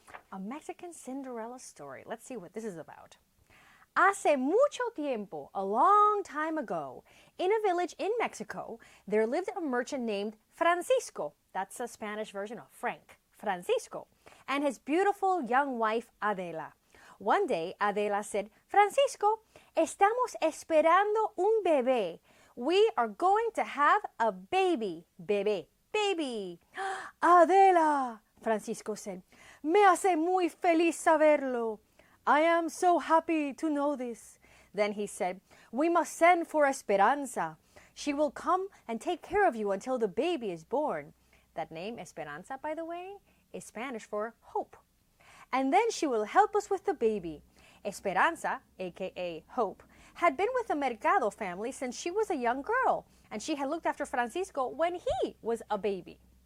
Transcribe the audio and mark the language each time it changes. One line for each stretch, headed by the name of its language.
English: A Mexican Cinderella story. Let's see what this is about.
Spanish: Hace mucho tiempo,
English: a long time ago, in a village in Mexico, there lived a merchant named Francisco. That's a Spanish version of Frank. Francisco. And his beautiful young wife, Adela. One day, Adela said,
Spanish: Francisco, estamos esperando un bebé.
English: We are going to have a baby. Bebé. Baby.
Spanish: Adela, Francisco said, me hace muy feliz saberlo.
English: I am so happy to know this. Then he said, we must send for Esperanza. She will come and take care of you until the baby is born. That name, Esperanza, by the way, is Spanish for hope. And then she will help us with the baby. Esperanza, aka Hope, had been with the Mercado family since she was a young girl, and she had looked after Francisco when he was a baby.